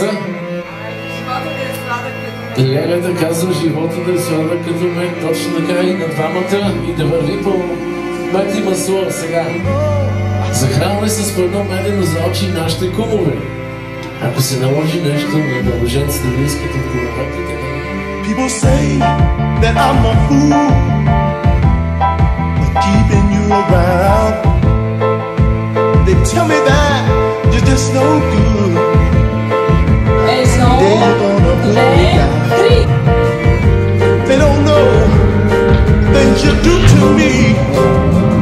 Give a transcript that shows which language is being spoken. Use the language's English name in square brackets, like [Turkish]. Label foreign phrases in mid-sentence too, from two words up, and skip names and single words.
[Bulgarian] Живота да е сладък като мен. Лелята казва живота да е сладък като мен, точно така и на двамата, и да върви по мед и масло сега. Захранвай се с по едно медено за очи нашите кумове. Ако се наложи нещо на младоженците да искат от кумовете, [English] People say that I'm a fool for keeping you around. They tell me that you're just no good. They're gonna put me down. They don't know things you do to me.